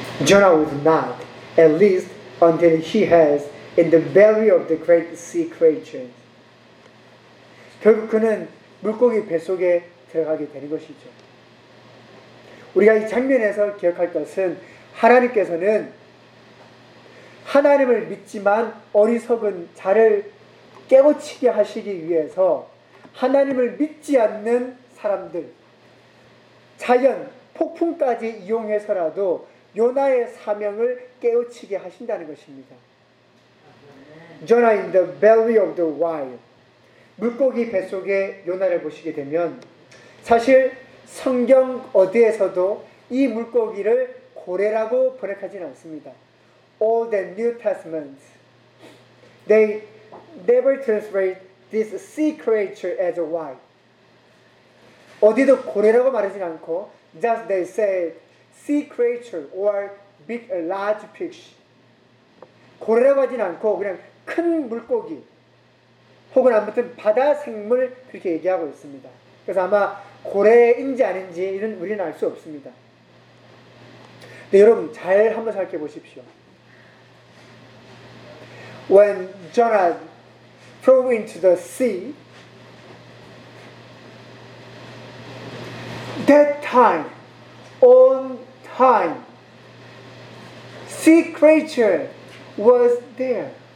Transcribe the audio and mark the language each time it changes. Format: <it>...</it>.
<en>요나 was not, at least until he has in the belly of the great sea creatures.</en> <ko>결국 그는 물고기 뱃속에 들어가게 되는 것이죠. 우리가 이 장면에서 기억할 것은 하나님께서는 하나님을 믿지만 어리석은 자를 깨우치게 하시기 위해서 하나님을 믿지 않는 사람들, 자연, 폭풍까지 이용해서라도 요나의 사명을 깨우치게 하신다는 것입니다.</ko> <en>Jonah in the belly of the wild.</en> <ko>물고기 뱃속에 요나를 보시게 되면 사실 성경 어디에서도 이 물고기를 고래라고 번역하지는 않습니다.</ko> <en>All the New Testament, they never translate this sea creature as a whale.</en> <ko>어디도 고래라고 말하지는 않고</ko> <en>just they say sea creature or big or large fish.</en> <ko>고래라고 하지는 않고 그냥 큰 물고기 혹은 아무튼 바다 생물 그렇게 얘기하고 있습니다. 그래서 아마 고래인지 아닌지 이런 우리는 알 수 없습니다. 근데 여러분 잘 한번 생각해 보십시오.</ko> <en>When Jonah threw into the sea, that time, on time, sea creature was there.</en>